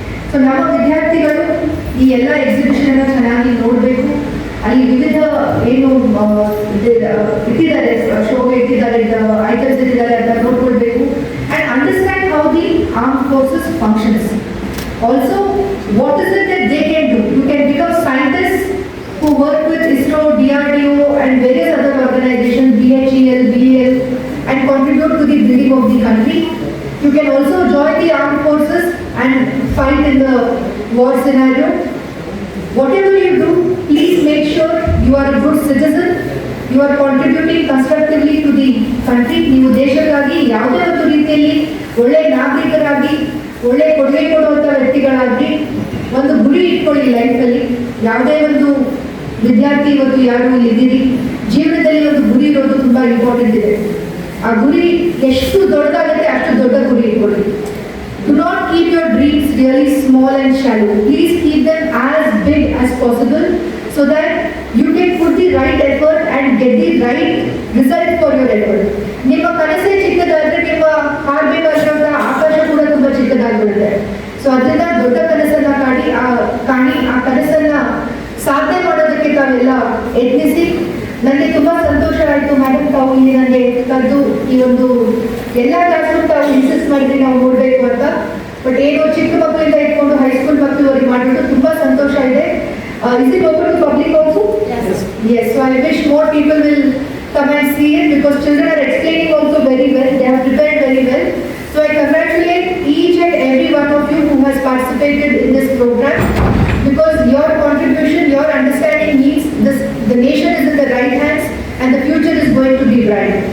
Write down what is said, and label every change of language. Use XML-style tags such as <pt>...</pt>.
<kn>So ನಮ್ಮ ವಿದ್ಯಾರ್ಥಿಗಳು ಈ ಎಲ್ಲ ಎಕ್ಸಿಬಿಷನ್ ಅನ್ನ ಚೆನ್ನಾಗಿ ನೋಡಬೇಕು. ಅಲ್ಲಿ ವಿವಿಧ ಏನು ಇಟ್ಟಿದ್ದಾರೆ, ಶೋಗೆ ಇಟ್ಟಿದ್ದಾರೆ, ಐಟಮ್ಸ್ ಇಟ್ಟಿದ್ದಾರೆ ಅಂತ ನೋಡ್ಕೊಳ್ಬೇಕು.</kn> <en>And understand how the arm forces functions. Also what is it that they can do. You can become scientist who work with ISRO, DRDO and various other organizations, BHEL, BEL, and contribute to the building of the country. You can also join the armed forces and fight in the war scenario. Whatever you do, please make sure you are a good citizen. You are contributing constructively to the country.</en> <kn>ನೀವು ದೇಶಕ್ಕಾಗಿ ಯಾವುದೇ ಒಂದು ರೀತಿಯಲ್ಲಿ ಒಳ್ಳೆ ನಾಗರಿಕರಾಗಿ ಒಳ್ಳೆ ಕೊಡುಗೆ ಕೊಡುವಂಥ ವ್ಯಕ್ತಿಗಳಾಗಿ ಒಂದು ಗುರಿ ಇಟ್ಕೊಳ್ಳಿ ಲೈಫಲ್ಲಿ. ಯಾವುದೇ ಒಂದು ವಿದ್ಯಾರ್ಥಿ ಇವತ್ತು ಯಾರು ಇದ್ದೀರಿ, ಜೀವನದಲ್ಲಿ ಒಂದು ಗುರಿ ಇರೋದು ತುಂಬ ಇಂಪಾರ್ಟೆಂಟ್ ಇದೆ. ಆ ಗುರಿ ಎಷ್ಟು ದೊಡ್ಡದಾಗುತ್ತೆ ಅಷ್ಟು ದೊಡ್ಡ ಗುರಿ ಇಟ್ಕೊಳ್ಳಿ.</kn> <en>Do not keep your dreams really small and shallow. Please keep them as big as possible so that you can put the right effort and get the right result for your effort.</en> <kn>ನಿಮ್ಮ ಕನಸೇ ಚಿಕ್ಕದಾದ್ರೆ ನಿಮ್ಮ ಹಾರಬೇಕಾಗಿರುವಂಥ ಆಕಾಶ ಕೂಡ ತುಂಬ ಚಿಕ್ಕದಾಗಿರುತ್ತೆ. So ಅದರಿಂದ ದೊಡ್ಡ ಕನಸನ್ನ ಕಾಣಿ ಆ ಕನಸನ್ನ ಸಾಧನೆ ಮಾಡೋದಕ್ಕೆ ತಾವೆಲ್ಲ ಯತ್ನಿಸಿ. ನನಗೆ ತುಂಬ ಸಂತೋಷ ಆಯಿತು ಮೇಡಮ್, ತಾವು ಇಲ್ಲಿ ನನಗೆ ಕರೆದು ಈ ಒಂದು ಎಲ್ಲ ಕ್ಲಾಸ್ಗೂ ತಾವು ಇನ್ಸಿಸ್ಟ್ ಮಾಡಿದ್ರಿ ನಾವು ನೋಡಬೇಕು ಅಂತ. ಬಟ್ ಏನು ಚಿಕ್ಕ ಮಕ್ಕಳಿಂದ ಇಟ್ಕೊಂಡು ಹೈಸ್ಕೂಲ್ ಮಕ್ಕಳವರೆಗೆ ಮಾಡಿದ್ದು ತುಂಬ ಸಂತೋಷ ಇದೆ.</kn> <en>Is it open to public also? Yes, so I wish more people will come and see it because children are explaining also very well. They have prepared very well. So I congratulate each and every one of you who has participated in this program because your contribution, your understanding means the nation is in the right hands and the future is going to be bright.</en>